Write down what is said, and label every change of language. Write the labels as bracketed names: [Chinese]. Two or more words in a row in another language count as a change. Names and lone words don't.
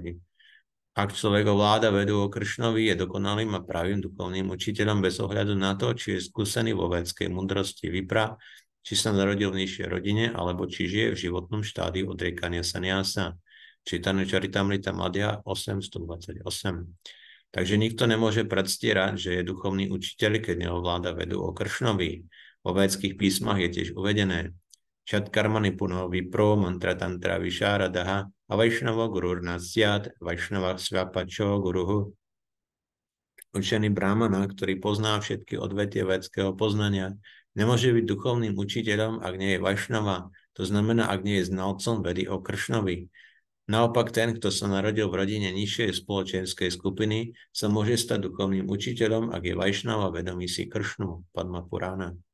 [Slovak] Ak človek ovláda vedu o Krišnovi, je dokonalým a pravým duchovným učiteľom bez ohľadu na to, či je skúsený vo védskej múdrosti vipra, či sa narodil v nižšej rodine, alebo či žije v životnom štádiu odriekania saniasa. Čítanie Charitamrita Madhya 828. Takže nikto nemôže predstierať, že je duchovný učiteľ, keď neovláda vedu o Krišnovi. Vo védských písmach je tiež uvedené [Sanskrit] Šat karmani puno vipro mantra tantra višáradaha a vajšnava gurur nasyat vajšnava svapačo guruhu. [Slovak] Učený brahmana, ktorý pozná všetky odvetie védského poznania, nemôže byť duchovným učiteľom, ak nie je vajšnava, to znamená, ak nie je znalcom vedy o Krišnovi. Naopak ten, kto sa narodil v rodine nižšej spoločenskej skupiny, sa môže stať duchovným učiteľom, ak je vajšnava vedomý si Krišnu, Padma Purana.